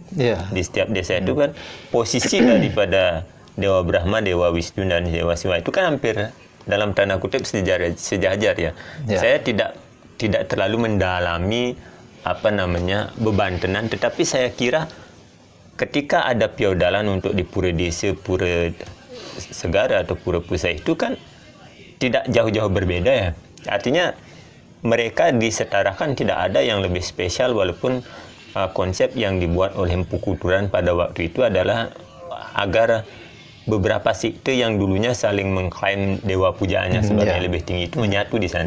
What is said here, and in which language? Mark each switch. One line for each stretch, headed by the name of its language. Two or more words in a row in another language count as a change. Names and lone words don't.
Indonesian: Di setiap desa itu kan posisi daripada Dewa Brahma, Dewa Wisnu, dan Dewa Siwa itu kan hampir dalam tanda kutip sejajar ya. Saya tidak terlalu mendalami beban tenan, tetapi saya kira ketika ada piodalan untuk di pura desa, pura segara atau pura pusat itu kan tidak jauh-jauh berbeda ya. Artinya mereka disetarakan, tidak ada yang lebih spesial, walaupun konsep yang dibuat oleh Empu Kuturan pada waktu itu adalah agar beberapa sekte yang dulunya saling mengklaim dewa pujaannya sebagai lebih tinggi itu menyatu di sana.